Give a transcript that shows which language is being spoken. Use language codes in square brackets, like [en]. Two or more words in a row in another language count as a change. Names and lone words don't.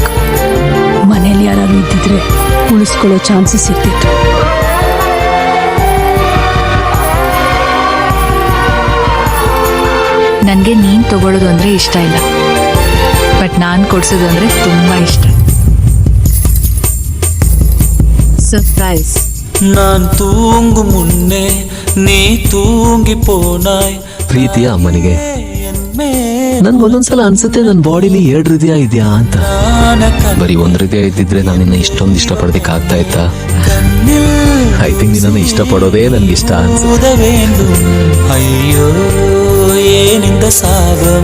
[kn] ಮನೇಲಿ ಯಾರು ಇದ್ದಿದ್ರೆ ಉಳಿಸ್ಕೊಳ್ಳೋ ಚಾನ್ಸಸ್ ಇರ್ತಿತ್ತು. ನನಗೆ ನೀನ್ ತಗೊಳ್ಳೋದು ಅಂದ್ರೆ ಇಷ್ಟ ಇಲ್ಲ, ಬಟ್ ನಾನ್ ಕೊಡ್ಸೋದು ಅಂದ್ರೆ ತುಂಬಾ ಇಷ್ಟ. ಸರ್ಪ್ರೈಸ್. [ta] நான் தூங்கும் முன்னே நீ தூங்கி போனாய். [kn] ಪ್ರೀತಿಯ ಅಮ್ಮನಿಗೆ ನನ್ಗೊಂದೊಂದ್ಸಲ ಅನ್ಸುತ್ತೆ ನನ್ನ ಬಾಡಿಲಿ 2 ಹೃದಯ ಇದೆಯಾ ಅಂತ. ಬರೀ 1 ಹೃದಯ ಇದ್ದಿದ್ರೆ ನಾನು ನಿನ್ನ ಇಷ್ಟೊಂದು ಇಷ್ಟಪಡೋದಕ್ಕೆ ಆಗ್ತಾ ಇತ್ತಾ? [en] I think [kn] ನಿನ್ನನ್ನು ಇಷ್ಟಪಡೋದೇ ನನ್ಗೆ ಇಷ್ಟ ಅನ್ಸುತ್ತೆ. ಅಯ್ಯೋ ಏನಿಂದ ಸಾಗಂ.